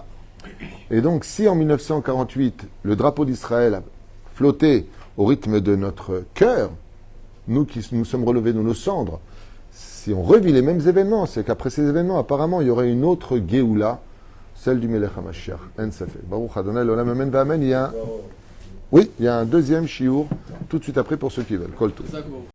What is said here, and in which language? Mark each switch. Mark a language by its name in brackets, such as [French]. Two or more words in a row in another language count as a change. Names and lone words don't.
[French] Et donc, si en 1948, le drapeau d'Israël a flotté au rythme de notre cœur, nous qui nous sommes relevés de nos cendres, si on revit les mêmes événements, c'est qu'après ces événements, apparemment, il y aurait une autre Géoula, celle du [Hebrew] מלך המשיח. אין ספק. ברוך ה' לעולם אמן ואמן. [French] Oui, il y a un deuxième shiur tout de suite après pour ceux qui veulent. [Hebrew] כל טוב.